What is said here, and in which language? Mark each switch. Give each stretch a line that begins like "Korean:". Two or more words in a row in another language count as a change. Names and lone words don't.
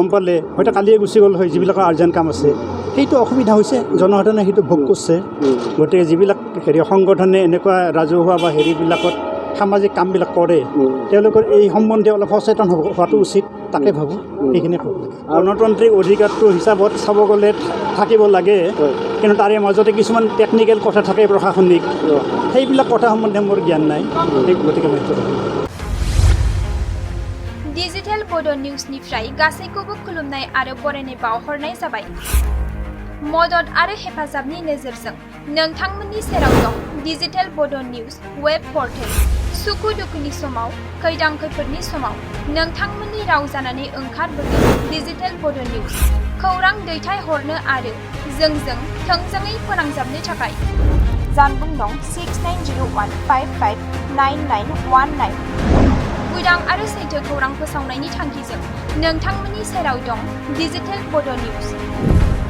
Assamese: পালে হয়তো কালিয়ে গুচি গ'ল হয় যিবিলাকৰ আৰ্জেণ্ট কাম আছে সেইটো অসুবিধা হৈছে জনসাধাৰণে সেইটো ভোগ কৰিছে গতিকে যিবিলাক সংগঠনে এনেকুৱা ৰাজহুৱা বা হেৰিবিলাকত সামাজিক কামবিলাক কৰে তেওঁলোকৰ এই সম্বন্ধে অলপ সচেতন হোৱাটো উচিত তাকে ভাবোঁ এইখিনি ক'ব লাগে গণতান্ত্ৰিক অধিকাৰটো হিচাপত চাব গ'লে থাকিব লাগে কিন্তু তাৰে মাজতে কিছুমান টেকনিকেল কথা থাকে প্ৰশাসনিক সেইবিলাক কথা সম্বন্ধে মোৰ জ্ঞান নাই গতিকে মই
Bodo: डिजिटेल बड' निउसनिफ्राय गासैखौबो खुलुमनाय आरो बरायनाय बावहरनाय जाबाय मदद आरो हेफाजाबनि नोजोरजों नोंथांमोननि सेराव दं डिजिटेल बड' निउस वेब पर्टेल सुखु दुखुनि समाव खैदां खैफोदनि समाव नोंथांमोननि राव जानानै ओंखारबोगोन डिजिटेल बड' निउस खौरां दैथायहरनो आरो जोंजों थोंजोङै फोनांजाबनो थाखाय जानबुं दं 6901559919 उदां आरो सैथो खौरां फोसावनायनि थांखिजों नोंथांमोननि सेराव दं डिजिटेल बड' निउस